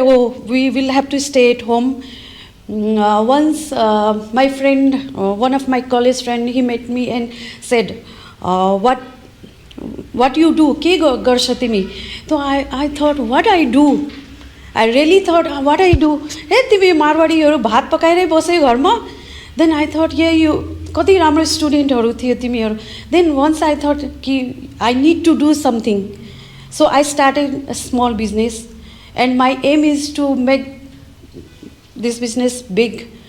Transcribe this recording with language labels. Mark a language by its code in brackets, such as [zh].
[en] Oh, we will have to stay at home. Once my friend, one of my college friend, he met me and said, what you do? Ke garsha timi? So I thought, what I do? I really thought, what I do? [ne] Hey, तिमी मारवाडीहरु भात पकाइरै बसे घरमा. [en] Then I thought, yeah, you कति राम्रो स्टुडेन्टहरु थियो तिमीहरु. Then once I thought कि I need to do something. So I started a small business, and my aim is to make this business big.